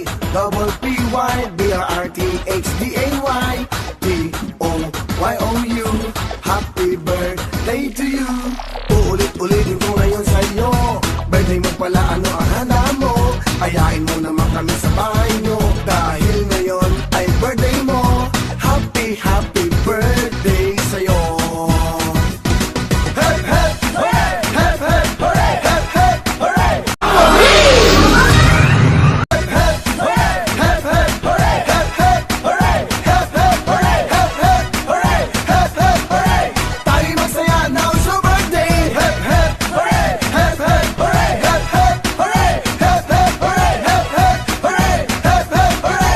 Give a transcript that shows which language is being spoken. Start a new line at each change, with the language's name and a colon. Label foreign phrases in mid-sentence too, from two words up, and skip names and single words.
English: double P-Y, B-R-T-H-D-A-Y, P-O-Y-O-U. Happy birthday to you.
Filipino: Uulit-ulitin ko ngayon sa'yo. Birthday mo pala, ano ang handa mo? Ayain mo naman kami sa bahay nyo. Dahil ngayon ay birthday mo.
English: Happy, happy birthday
Filipino: sa'yo.
English: Hep, hep, hooray! Hep, hep, hooray! Hep, hep, hooray! Hep, hep, hooray! Hep, hep, hooray! Hep, hep, hooray! Hep, hep, hooray! Hep, hep, hooray! Hep, hep,
Filipino: hooray! Tayo'y masaya,
English: now it's your birthday! Hep, hep, hooray! Hep, hep, hooray! Hep, hep, hooray! Hep, hep, hooray! Hep, hep, hooray! Hep, hep, hooray!